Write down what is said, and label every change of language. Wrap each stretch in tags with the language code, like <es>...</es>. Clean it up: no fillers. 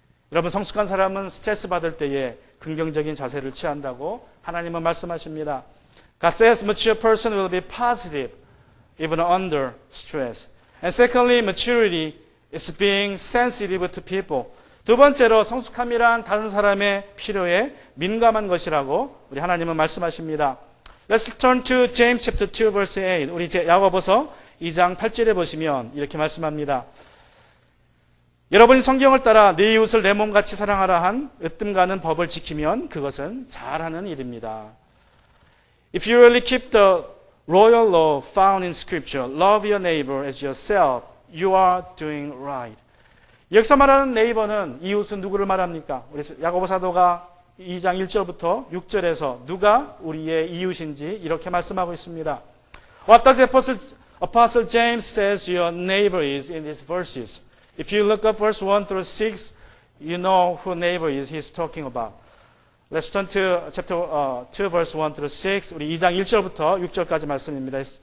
<ko>여러분, 성숙한 사람은 스트레스 받을 때에 긍정적인 자세를 취한다고 하나님은 말씀하십니다.</ko> <en>God says mature person will be positive even under stress. And secondly, maturity is being sensitive to people.</en> <ko>두 번째로 성숙함이란 다른 사람의 필요에 민감한 것이라고 우리 하나님은 말씀하십니다.</ko> <en>Let's turn to James chapter 2 verse 8.</en> <ko>우리 야고보서 2장 8절에 보시면 이렇게 말씀합니다. 여러분이 성경을 따라 네 이웃을 내 몸같이 사랑하라 한 으뜸가는 법을 지키면 그것은 잘하는 일입니다.</ko> <en>If you really keep the royal law found in Scripture, love your neighbor as yourself, you are doing right.</en> <ko>여기서 말하는 네이버는 이웃은 누구를 말합니까? 우리 야고보 사도가 2장 1절부터 6절에서 누가 우리의 이웃인지 이렇게 말씀하고 있습니다.</ko> <en>What does Apostle James says your neighbor is in these verses? If you look up verse 1 through 6, you know who neighbor is he's talking about. Let's turn to chapter 2, verse 1 through 6.</en> <ko>우리 2장 1절부터 6절까지 말씀입니다.</ko>